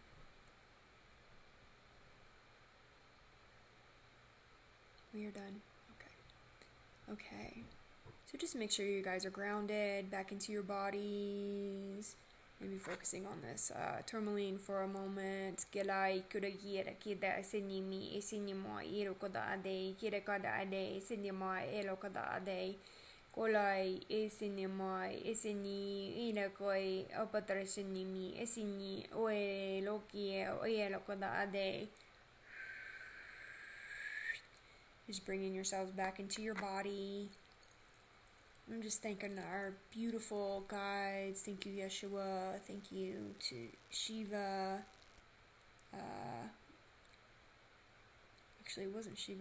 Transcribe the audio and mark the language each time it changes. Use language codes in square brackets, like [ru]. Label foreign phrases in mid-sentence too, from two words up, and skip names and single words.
[en] We are done. Okay. So just make sure you guys are grounded back into your bodies. Maybe focusing on this tourmaline for a moment. Gelai kuragira kida sinimi isinimo irokoda ade kirakada ade sinima elokada ade kolai isinima isini irakoi opatra sinimi isini oe loki oe lokoda ade. Just bringing yourselves back into your body. I'm just thanking our beautiful guides. Thank you, Yeshua. Thank you to Shiva. Actually, it wasn't Shiva.